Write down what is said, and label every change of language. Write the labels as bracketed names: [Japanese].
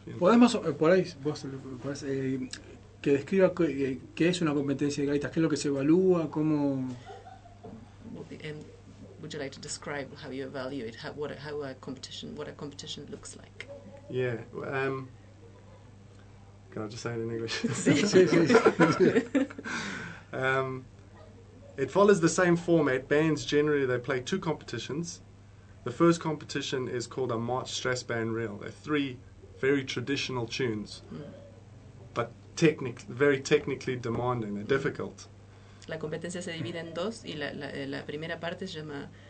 [Spanish] podemos, por ahí, vos, podés, que describa qué es una competencia de gaitas, qué es lo que se evalúa, cómo. [English] Would you like to describe how you evaluate what a competition looks like? Yeah. Can I just say it in English? It follows the same format. Bands generally they play two competitions. The first competition is called a March Stress Band Reel. They're three very traditional tunes, but very technically demanding. They're difficult. [Spanish] La competencia se divide en dos y la primera parte se llama